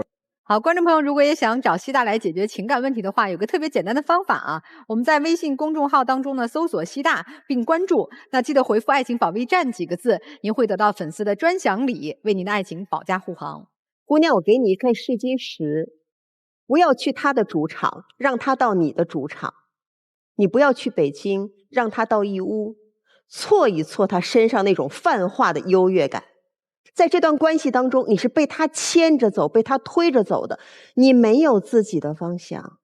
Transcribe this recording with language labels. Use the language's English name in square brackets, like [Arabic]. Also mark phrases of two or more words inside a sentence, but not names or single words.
[Chinese] 好，觀眾朋友，如果也想找西大來解決情感問題的話，有個特別簡單的方法啊，我們在微信公眾號當中呢搜索西大並關注，那記得回復愛情保衛戰幾個字，您會得到粉絲的專享禮，為您的愛情保駕護航。姑娘，我給你一塊試金石，不要去他的主場，讓他到你的主場。你不要去北京，讓他到義烏，挫一挫他身上那種泛化的優越感。在這段關係當中，你是被他牽着走，被他推着走的，你沒有自己的方向。